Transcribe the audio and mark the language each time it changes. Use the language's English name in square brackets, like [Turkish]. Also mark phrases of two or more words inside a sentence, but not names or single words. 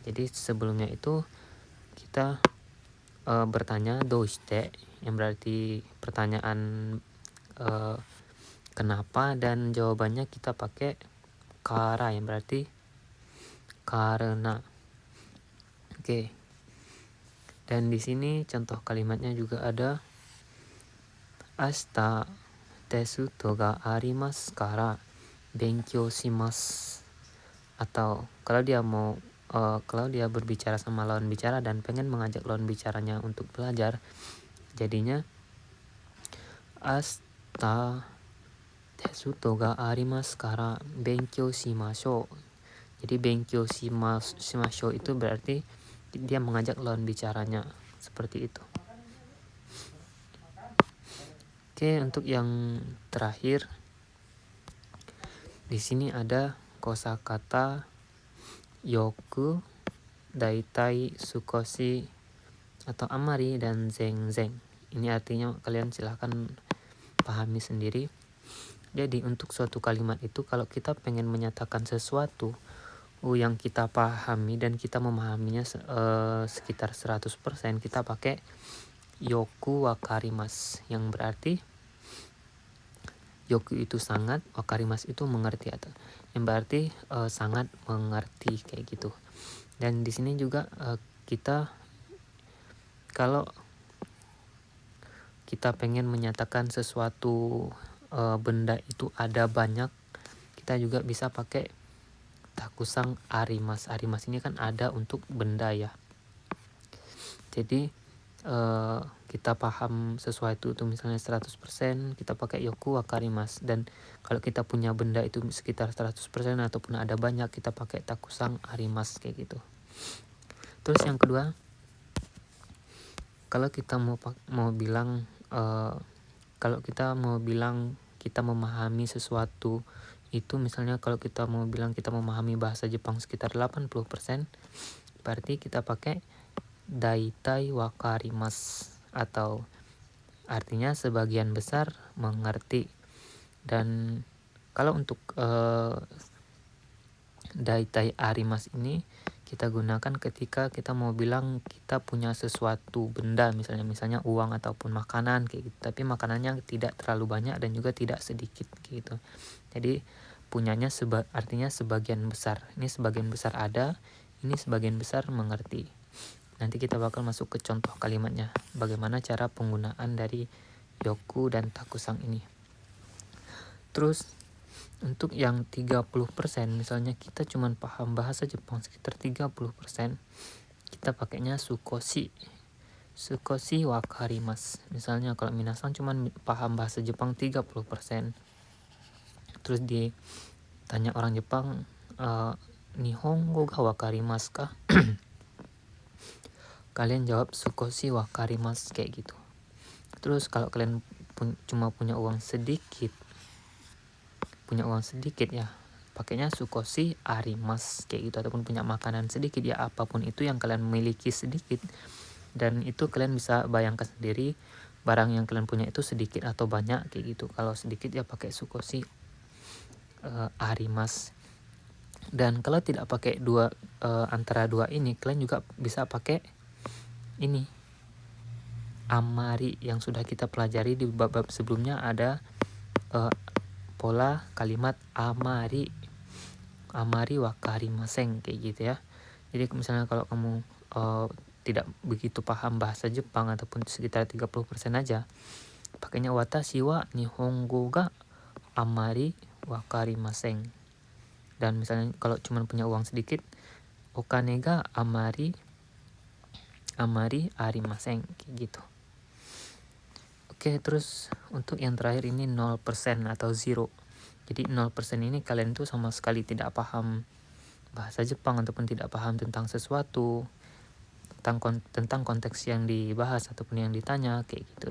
[Indonesian] Jadi sebelumnya itu kita bertanya doshite, yang berarti pertanyaan kenapa, dan jawabannya kita pakai kara, yang berarti karena. Oke. Dan di sini contoh kalimatnya juga ada [Japanese] 明日テストがありますから勉強します. [Indonesian] Atau kalau dia berbicara sama lawan bicara dan pengen mengajak lawan bicaranya untuk belajar, jadinya [Japanese] 明日テストがありますから勉強しましょう. [Indonesian] Jadi [Japanese] 勉強しましょう [Indonesian] itu berarti dia mengajak lawan bicaranya, seperti itu. Oke, untuk yang terakhir di sini ada kosakata [Japanese] よく、だいたい、少し, [Indonesian] atau amari, dan zeng. Ini artinya kalian silahkan pahami sendiri. Jadi untuk suatu kalimat itu, kalau kita pengen menyatakan sesuatu yang kita pahami dan kita memahaminya sekitar 100%, kita pakai [Japanese] よくわかります, [Indonesian] yang berarti yoku itu sangat, wakarimasu itu mengerti, atau yang berarti sangat mengerti, kayak gitu. Dan di sini juga kita kalau kita pengen menyatakan sesuatu benda itu ada banyak, kita juga bisa pakai [Japanese] たくさんあります. [Indonesian] Arimasu ini kan ada untuk benda ya. Jadi kita paham sesuatu itu misalnya 100%, kita pakai [Japanese] よくわかります. [Indonesian] Dan kalau kita punya benda itu sekitar 100% ataupun ada banyak, kita pakai [Japanese] たくさんあります, [Indonesian] kayak gitu. Terus yang kedua, kalau kita mau bilang kita memahami sesuatu itu, misalnya kalau kita mau bilang kita memahami bahasa Jepang sekitar 80%, berarti kita pakai [Japanese] だいたいわかります, [Indonesian] atau artinya sebagian besar mengerti. Dan kalau untuk [Japanese] だいたいあります [Indonesian] ini kita gunakan ketika kita mau bilang kita punya sesuatu benda, misalnya uang ataupun makanan, kayak gitu. Tapi makanannya tidak terlalu banyak dan juga tidak sedikit, kayak gitu. Jadi punyanya artinya sebagian besar. Ini sebagian besar ada, ini sebagian besar mengerti. Nanti kita bakal masuk ke contoh kalimatnya, bagaimana cara penggunaan dari yoku dan takusang ini. Terus untuk yang 30%, misalnya kita cuma paham bahasa Jepang sekitar 30%, kita pakainya [Japanese] 少しわかります. [Indonesian] Misalnya kalau minasan cuma paham bahasa Jepang 30%, terus ditanya orang Jepang, [Japanese] 日本語がわかりますか? [Indonesian] Kalian jawab [Japanese] 少しわかります, [Indonesian] kayak gitu. Terus kalau kalian cuma punya uang sedikit ya, pakainya [Japanese] 少しあります, [Indonesian] kayak gitu. Ataupun punya makanan sedikit ya, apapun itu yang kalian miliki sedikit, dan itu kalian bisa bayangkan sendiri barang yang kalian punya itu sedikit atau banyak, kayak gitu. Kalau sedikit ya pakai [Japanese] 少しあります. [Indonesian] Dan kalau tidak pakai antara dua ini, kalian juga bisa pakai ini amari yang sudah kita pelajari di bab-bab sebelumnya. Ada pola kalimat [Japanese] あまりわかりません [Indonesian] kayak gitu ya. Jadi misalnya kalau kamu tidak begitu paham bahasa Jepang ataupun sekitar 30% aja, pakainya [Japanese] 私は日本語があまりわかりません. [Indonesian] Dan misalnya kalau cuma punya uang sedikit, [Japanese] お金があまりありません [Indonesian] kayak gitu. Oke, terus untuk yang terakhir ini 0% atau zero. Jadi 0% ini kalian tuh sama sekali tidak paham bahasa Jepang ataupun tidak paham tentang sesuatu, tentang konteks yang dibahas ataupun yang ditanya kayak gitu.